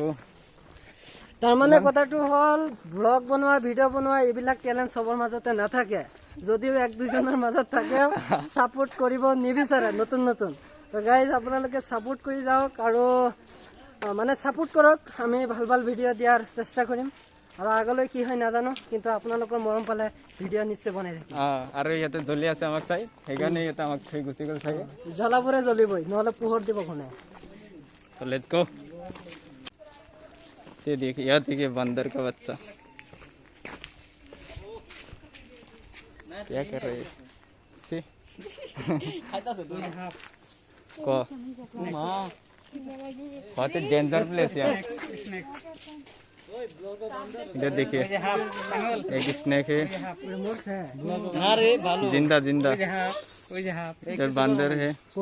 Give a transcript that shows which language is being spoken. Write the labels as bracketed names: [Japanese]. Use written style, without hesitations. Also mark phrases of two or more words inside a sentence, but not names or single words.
[Assamese] তাৰমানে কথাটো হ'ল ব্লগ বনোৱা ভিডিঅ' বনোৱা এইবিলাক টেলেণ্ট চবৰ মাজতে নাথাকে যদিও 1-2জনৰ মাজত থাকে ছাপোৰ্ট কৰিব নিবিচাৰে নতুন তো গাইজ আপোনালোকে ছাপোৰ্ট কৰি যাওক আৰু মানে ছাপোৰ্ট কৰক আমি ভাল ভিডিঅ' দিয়াৰ চেষ্টা কৰিম আৰু আগলৈ কি হয় নাজানো কিন্তু আপোনালোকৰ মৰম পালে ভিডিঅ' নিশ্চয় বনাই থাকিম আৰু ইয়াতে জ্বলি আছে আমাক চাই সেইকাৰণে ইয়াতে আমাক থৈ গুচি গ'ল চাগে জ্বলাবোৰে জ্বলিবই নহ'লে পোহৰ দিব কোনে [Hindi] तो [English] let's go [Hindi] ये देखिए बंदर का बच्चा क्या कर रहे हैं बहुत ही [English] danger place [Hindi] यार इधर देखिए एक स्नेक है जिंदा इधर बंदर है